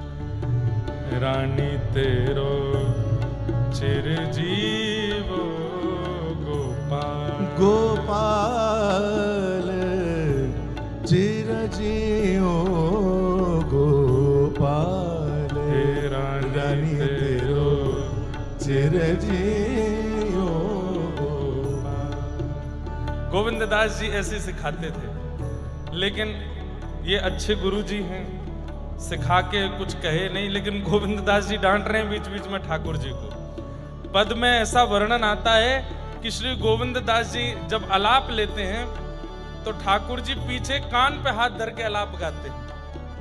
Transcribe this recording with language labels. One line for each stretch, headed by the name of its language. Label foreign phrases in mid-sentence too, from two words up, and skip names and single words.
Hindi: रानी तेरो चिरजीवो गोपाल, गोपाल चिरजियो गोपाल, रानी तेरो चिरजियो। गोविंद दास जी ऐसे सिखाते थे, लेकिन ये अच्छे गुरु जी हैं, सिखा के कुछ कहे नहीं, लेकिन गोविंद दास जी डांट रहे हैं बीच बीच में ठाकुर जी को। पद में ऐसा वर्णन आता है कि श्री गोविंद दास जी जब अलाप लेते हैं तो ठाकुर जी पीछे कान पे हाथ धर के अलाप गाते हैं।